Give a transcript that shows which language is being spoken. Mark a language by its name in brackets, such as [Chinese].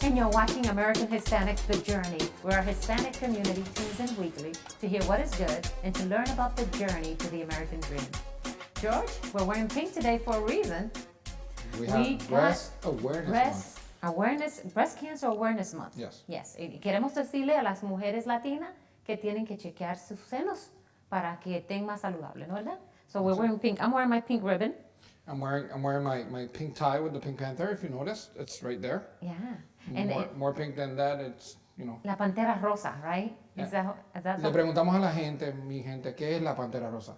[English] And you're watching American Hispanics The Journey. We're a Hispanic community tunes in weekly to hear what is good and to learn about the journey to the American dream. George, we're wearing pink today for a reason. We have Breast Awareness Month. Breast Cancer Awareness Month. Yes. Yes. [Spanish] Y queremos decirle a las mujeres latinas que tienen que chequear sus senos para que estén más saludables, ¿no verdad? [English] So we're wearing pink. I'm wearing my pink ribbon. I'm wearing my pink tie with the Pink Panther, if you notice. It's right there. Yeah. More pink than that, it's, you know. [Spanish] La Pantera Rosa, right? [English] Yeah. Is that [Spanish] Le preguntamos a la gente, mi gente, ¿qué es la Pantera Rosa?